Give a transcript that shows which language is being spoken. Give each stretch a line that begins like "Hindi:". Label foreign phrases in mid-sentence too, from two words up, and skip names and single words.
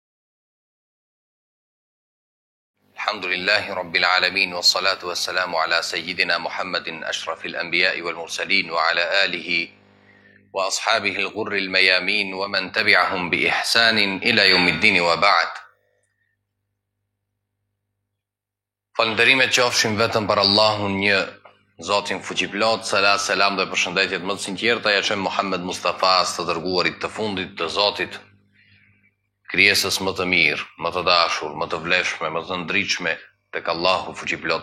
Arabic: الحمد لله رب العالمين، والصلاة والسلام على سيدنا محمد أشرف الأنبياء والمرسلين، وعلى آله وأصحابه الغر الميامين، ومن تبعهم بإحسان إلى يوم الدين، وبعد.
Albanian: Falënderimet qofshin vetëm për Allahun, një Zotin fuqiplot. Salat, selam dhe përshëndetjet më të sinqerta ja qem Muhammed Mustafa, të dërguarit të fundit të Zotit, krijesës më të mirë, më të dashur, më të vlefshme, më të ndritshme tek Allahu fuqiplot.